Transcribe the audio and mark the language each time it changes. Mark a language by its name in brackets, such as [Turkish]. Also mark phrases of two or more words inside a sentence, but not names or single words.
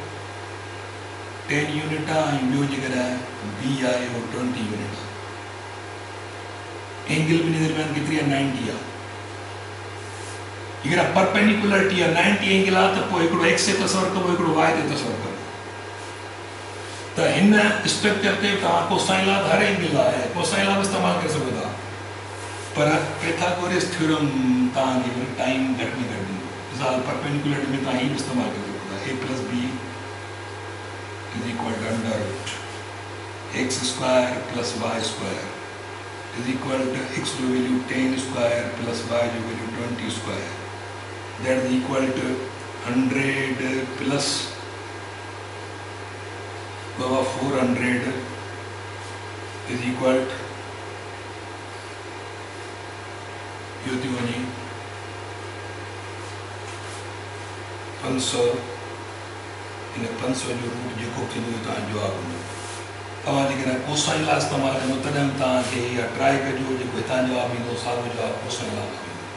[Sindhi] 10 यूनिट आहे, ऐं ॿियो जेकर बी आहे उहो 20 यूनिट आहे, एंगल ॿिन्ही दरमियान केतिरी आहे 90 आहे, जेकर परपेंडिकुलरिटी आहे 90 एंगल आहे त पोइ हिकिड़ो एक्स ते तसवुरु कबो, हिकिड़ो वाई ते तसवुरु कबो, त हिन स्ट्रक्चर ते तव्हां [English] cosine law [Sindhi] हर एंगल आहे, [English] cosine law [Sindhi] इस्तेमालु करे सघो था, पर [English] Pythagoras theorem [Sindhi] तव्हांखे टाइम घटि में घटि ॾींदो, मिसाल परपेंडिकुलरिटी में तव्हां हीअ इस्तेमालु करे सघो था, [English] a plus b is equal to under root x square plus y square is equal to x जो value 10 square plus y जो value 20 square, that is equal to 100 plus [Sindhi] 400 [English] is equal to [Sindhi] यो थी वञे 500, इन 500 जो रूट जेको थींदो तव्हांजो जवाबु हूंदो, तव्हां जेकर [English] cosine law [Sindhi] इस्तेमालु कंदो तॾहिं तव्हांखे इहा ट्राई कजो, जेको हितां जवाबु ईंदो साॻियो जवाबु [English] cosine law [Sindhi] ईंदो,